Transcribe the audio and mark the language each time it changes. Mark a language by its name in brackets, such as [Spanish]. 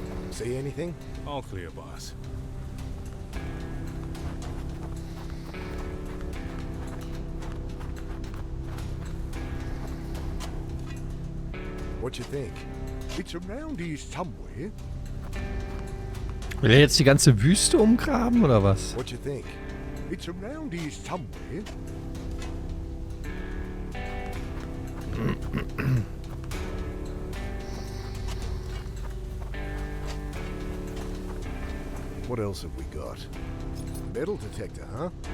[English] See anything? All clear, boss. What you think? It's around here somewhere. [German] Will er jetzt die ganze Wüste umgraben oder was? [English] What you think? It's around here somewhere. What else have we got? Metal detector, huh?